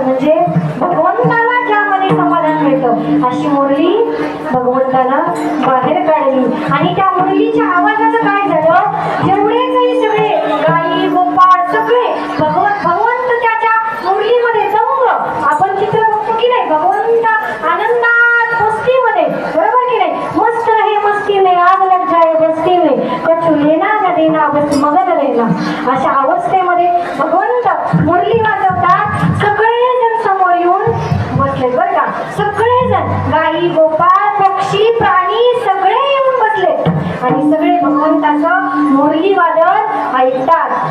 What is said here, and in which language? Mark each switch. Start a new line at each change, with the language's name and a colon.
Marathi: म्हणजे भगवंताला ज्यामध्ये समाधान मिळतं अशी मुरली भगवंतानं बाहेर काढली. आणि त्या मुरलीच्या आवाजाचं काय झालं, जेवढे काही सगळे गायी गोपाळ सगळे भगवंत त्याच्या मुरलीमध्ये दंग. आपण चित्र बघतो की नाही, भगवंत आनंदात मस्तीमध्ये, बरोबर की नाही.
Hindi: मस्त रहे मस्ती में, आग लग जाए बस्ती में, कछु लेना न देना बस मगन रहना.
Marathi: अशा अवस्थेमध्ये भगवंत मुरली वाजवतात. सगळेजण समोर येऊन बसले, बरं का. सगळेजण गायी गोपाळ पक्षी प्राणी सगळे येऊन बसले आणि सगळे भगवंताचं मुरली वादन ऐकतात.